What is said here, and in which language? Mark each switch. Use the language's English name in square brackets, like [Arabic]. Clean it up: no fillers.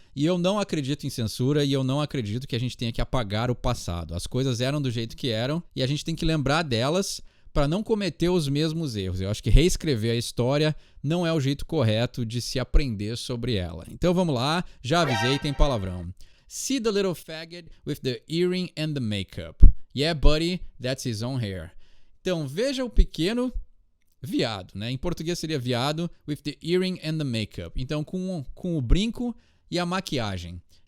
[Portuguese] E eu não acredito em censura e eu não acredito que a gente tenha que apagar o passado. As coisas eram do jeito que eram e a gente tem que lembrar delas para não cometer os mesmos erros. Eu acho que reescrever a história não é o jeito correto de se aprender sobre ela. Então vamos lá, já avisei, tem palavrão. [English] See the little faggot with the earring and the makeup. Yeah, buddy, that's his own hair. [Portuguese] Então, veja o pequeno viado, né? Em português seria viado [English] with the earring and the makeup. [Portuguese] Então, com o brinco e a maquiagem.